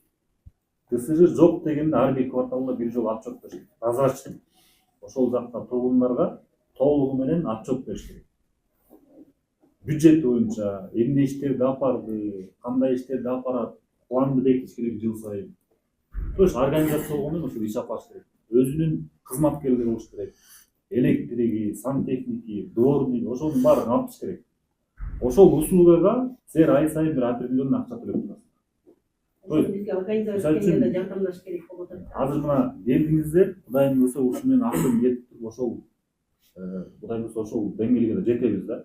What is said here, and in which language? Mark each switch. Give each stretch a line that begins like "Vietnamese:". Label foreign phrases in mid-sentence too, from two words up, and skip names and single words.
Kyrgyz: ТСЖ жок дегенде ар бир кварталда бир жолу отчет бериш керек. Прозрачный. Ошол жакта тургундарга толугу менен отчет бериш керек. Бюджет боюнча эмне иштерди апарды, кандай иштерди апарат, планды бекитиш керек жыл сайын.
Russian: То есть
Kyrgyz: организация болгондо ошол иш апарыш керек. Өзүнүн кызматкерлери болуш керек. Электриги, сантехники, дворник, ошонун баарын алып керек. Ошол услугага силер ай сайын бир определенный акча төлөп турасыз. Бизге организация жардамдаш керек болуп атат. Азыр мына келдиңиздер, Кудайым буйрса ушу менен актын кетип ошол Кудайым буйрса ошол деңгээлге да жетебиз да.